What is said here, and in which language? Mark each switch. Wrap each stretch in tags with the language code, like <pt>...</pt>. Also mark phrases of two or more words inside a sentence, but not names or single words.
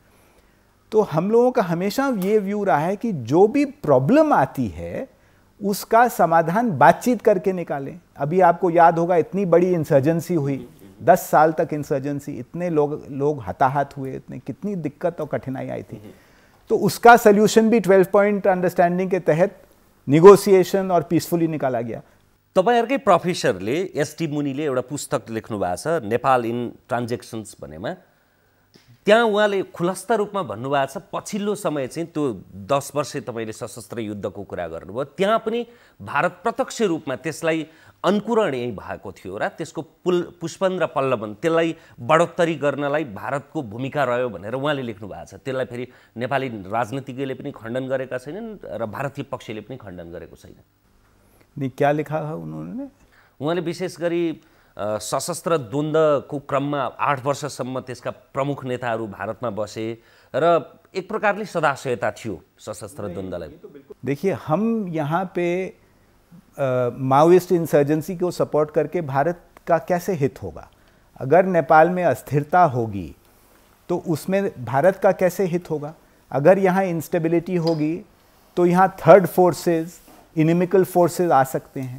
<hi>तो हम लोगों का हमेशा ये व्यू रहा है कि जो भी प्रॉब्लम आती है उसका समाधान बातचीत करके निकालें। अभी आपको याद होगा इतनी बड़ी इंसर्जेंसी हुई, 10 साल तक इंसर्जेंसी, इतने लोग हताहत हुए, इतने कितनी दिक्कत और कठिनाई आई थी। तो उसका सोल्यूशन भी 12</hi> <en>point understanding</en> <hi>के तहत निगोसिएशन और पीसफुली निकाला गया।</hi> <ne>तपाईहरुकै प्रोफेसरले एसटी मुनिले एउटा पुस्तक लेख्नु भएको छ नेपाल इन ट्रान्जेक्सन्स भनेमा। त्यहाँ उहाँले खुलस्त रूपमा भन्नुभएको छ पछिल्लो समय चाहिँ त्यो 10 वर्ष तपाईले सशस्त्र युद्धको कुरा गर्नुभयो, त्यहाँ पनि भारत प्रत्यक्ष रूपमा त्यसलाई अनुकूरण यही भएको थियो र त्यसको पुष्पन र पल्लवन त्यसलाई बढोत्तरी गर्नलाई भारतको भूमिका रह्यो भनेर उहाँले लेख्नु भएको छ। त्यसलाई फेरि नेपाली राजनीतिज्ञले पनि खण्डन गरेका छैनन् र भारतीय पक्षले पनि खण्डन गरेको छैन।</ne> <hi>नहीं, क्या लिखा है उन्होंने?</hi> <ne>उहाँले विशेष गरी सशस्त्र द्वन्द्वको क्रममा 8 वर्षसम्म त्यसका प्रमुख नेताहरू भारतमा बसे र एक प्रकारले सदाशयता थियो सशस्त्र द्वन्द्वलाई।</ne> <hi>देखिए, हम यहाँ पे</hi> <en>Maoist insurgency</en> <hi>को सपोर्ट करके भारत का कैसे हित होगा? अगर नेपाल में अस्थिरता होगी तो उसमें भारत का कैसे हित होगा? अगर यहाँ इंस्टेबिलिटी होगी तो यहाँ</hi> <en>third forces, inimical forces</en> <hi>आ सकते हैं।</hi>